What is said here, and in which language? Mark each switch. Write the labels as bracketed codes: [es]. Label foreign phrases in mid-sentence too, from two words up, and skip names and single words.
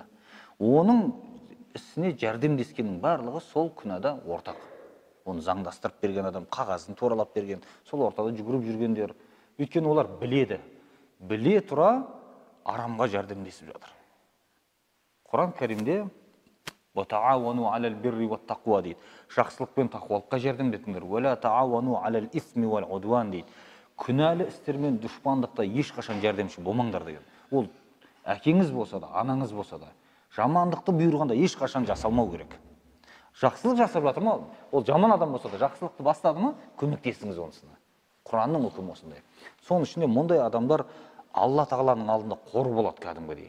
[kk] Оның ісіне жәрдемдескеннің барлығы сол күнәда ортақ. Оны заңдастырып берген адам, қағазын туралап берген, сол ортада жүгіріп жүргендер. Өйткені олар біледі. Біле тұра арамға жәрдемдесіп жатыр. Құран Кәрімде [ar] وَتَعَاوَنُوا عَلَى الْبِرِّ وَالتَّقْوَى [kk] дейді. Жақсылық пен тақуалыққа жәрдемдесіңдер. [ar] وَلَا تَعَاوَنُوا عَلَى الْإِثْمِ وَالْعُدْوَانِ дейді. [kk] Күнәлі істермен дұшпандықта ешқашан жәрдемші болмаңдар деген. Ол әкеңіз болса да, анаңыз болса да, жамандықты бұйырғанда ешқашан жасалмау керек. Жақсылық жасап жатыр ма? Ол жаман адам болса да, жақсылықты бастады ма? Көмектесіңіз онысына. Құранның үкімі осындай. Соның ішінде мұндай адамдар Алла Тағаланың алдында қор болады кәдімгідей.